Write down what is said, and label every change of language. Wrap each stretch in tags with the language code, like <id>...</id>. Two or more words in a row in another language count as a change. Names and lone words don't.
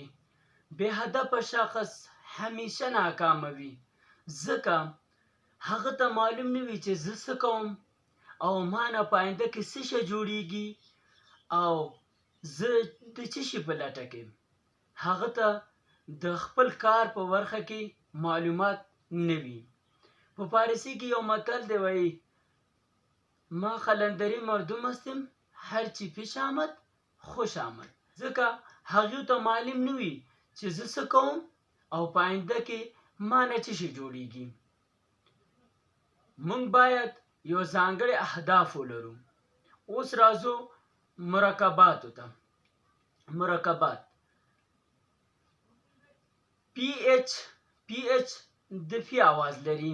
<ps>بې هدفه شخص همیشه ناکامه وي، ځکه هغه ته معلوم نه وي چې زه څه کوم او ما نه په آینده کې څه شی جوړیږي او زه د څه شي په لټه کې یم. هغه ته د خپل کار په برخه کې معلومات نه وي. په فارسی کې یو متل دی وایي</ps> <fa>ما قلندری مردم هستیم هرچی پیش آمد خوش آمد.</fa> <ps>ځکه هغوی ته معلوم نه وي چې زه څه کوم او په آینده کې ما نه څه شی جوړیږي. موږ باید یو ځانګړي اهداف ولرو. اوس راځو مرکباتو ته. مرکبات پی اچ د فی آواز لري.</ps>